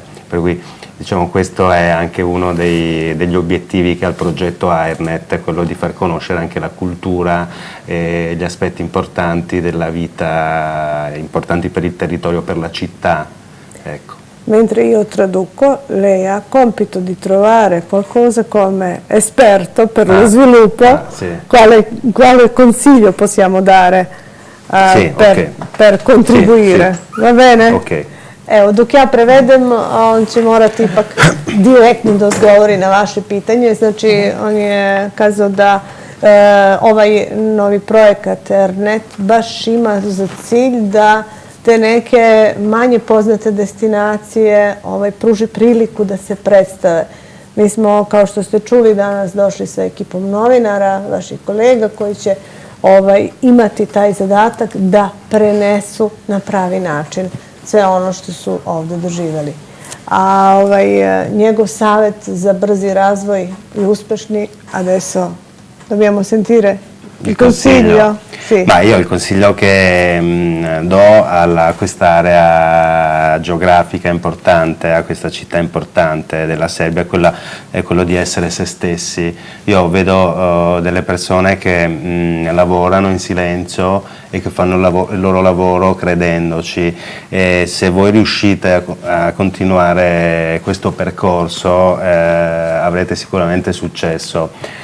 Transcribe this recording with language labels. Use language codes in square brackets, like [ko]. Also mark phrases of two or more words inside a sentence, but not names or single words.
[it] Per cui diciamo questo è anche uno degli obiettivi che ha il progetto AIRNet, quello di far conoscere anche la cultura e gli aspetti importanti della vita, importanti per il territorio, per la città. Ecco. Mentre io traduco, lei ha compito di trovare qualcosa come esperto per lo sviluppo, sì. quale consiglio possiamo dare Sì, per contribuire, sì. Va bene? Ok. [sr] Evo, dok ja prevedem, on će morati ipak direktno da odgovori na vaše pitanje. Znači, on je kazao da ovaj novi projekat AIRNet baš ima za cilj da te neke manje poznate destinacije pruži priliku da se predstave. Mi smo, kao što ste čuli, danas došli sa ekipom novinara, vaših kolega, koji će imati taj zadatak da prenesu na pravi način sve ono što su ovdje doživjeli. A njegov savjet za brzi razvoj i uspešni, [it] adesso dobbiamo sentire il consiglio. Sì. Ma io il consiglio che do a quest'area geografica importante, a questa città importante della Serbia, è quello di essere se stessi. Io vedo delle persone che lavorano in silenzio e che fanno il loro lavoro credendoci, e se voi riuscite a continuare questo percorso avrete sicuramente successo.